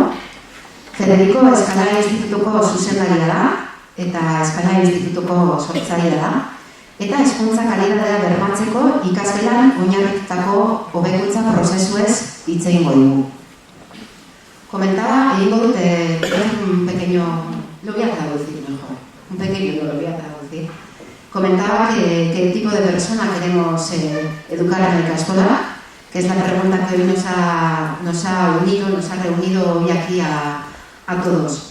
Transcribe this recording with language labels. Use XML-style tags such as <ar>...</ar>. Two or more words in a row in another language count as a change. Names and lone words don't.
<eu>Federico Eskala Institutuko zuzendaria da eta Eskala Institutuko sortzailea da. Eta hezkuntza kalitatea bermatzeko ikasgelan oinarritutako hobekuntza prozesuez hitz egingo dugu.</eu> <es>Comentaba,</es> <eu>egingo dut</eu> <es>un pequeño, lo voy a traducir mejor, un pequeño lo voy a traducir. Comentaba qué tipo de persona queremos educar en la ikastola, que es la pregunta que hoy nos ha reunido hoy aquí a todos.</es>